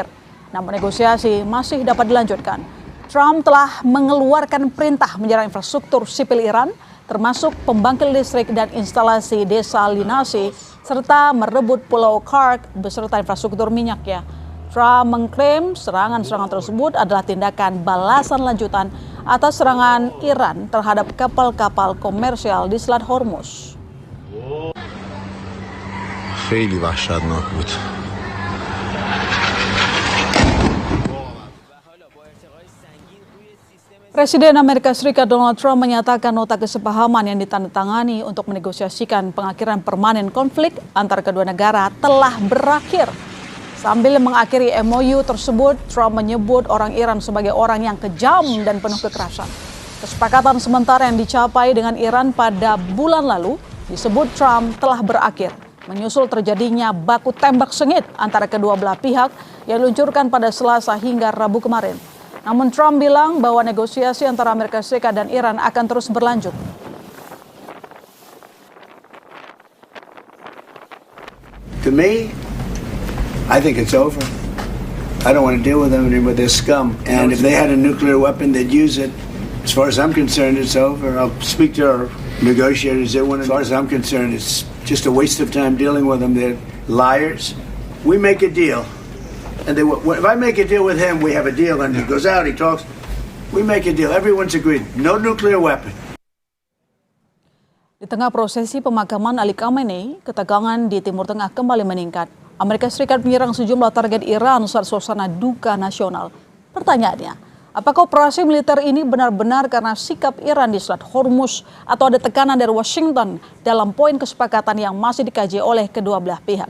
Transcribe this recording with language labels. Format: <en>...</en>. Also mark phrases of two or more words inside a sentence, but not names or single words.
<id>Namun negosiasi masih dapat dilanjutkan. Trump telah mengeluarkan perintah menyerang infrastruktur sipil Iran, termasuk pembangkit listrik dan instalasi desalinasi, serta merebut Pulau Kurd beserta infrastruktur minyaknya. Trump mengklaim serangan-serangan tersebut adalah tindakan balasan lanjutan atas serangan Iran terhadap kapal-kapal komersial di Selat Hormuz.</id> <fa>خیلی وحشتناک بود.</fa> <id>Presiden Amerika Serikat Donald Trump menyatakan nota kesepahaman yang ditandatangani untuk menegosiasikan pengakhiran permanen konflik antar kedua negara telah berakhir. Sambil mengakhiri MOU tersebut, Trump menyebut orang Iran sebagai orang yang kejam dan penuh kekerasan. Kesepakatan sementara yang dicapai dengan Iran pada bulan lalu disebut Trump telah berakhir, menyusul terjadinya baku tembak sengit antara kedua belah pihak yang diluncurkan pada Selasa hingga Rabu kemarin. Namun Trump bilang bahwa negosiasi antara Amerika Serikat dan Iran akan terus berlanjut.</id> <en>To me, I think it's over. I don't want to deal with them anymore. They're scum. And if they had a nuclear weapon, they'd use it. As far as I'm concerned, it's over. I'll speak to our negotiators. As far as I'm concerned, it's just a waste of time dealing with them. They're liars. We make a deal. And if I make a deal with him, we have a deal. And he goes out, he talks. We make a deal. Everyone's agreed. No nuclear weapon.</en> <id>Di tengah prosesi pemakaman Ali Khamenei, ketegangan di Timur Tengah kembali meningkat. Amerika Serikat menyerang sejumlah target Iran saat suasana duka nasional. Pertanyaannya, apakah operasi militer ini benar-benar karena sikap Iran di Selat Hormuz atau ada tekanan dari Washington dalam poin kesepakatan yang masih dikaji oleh kedua belah pihak?</id>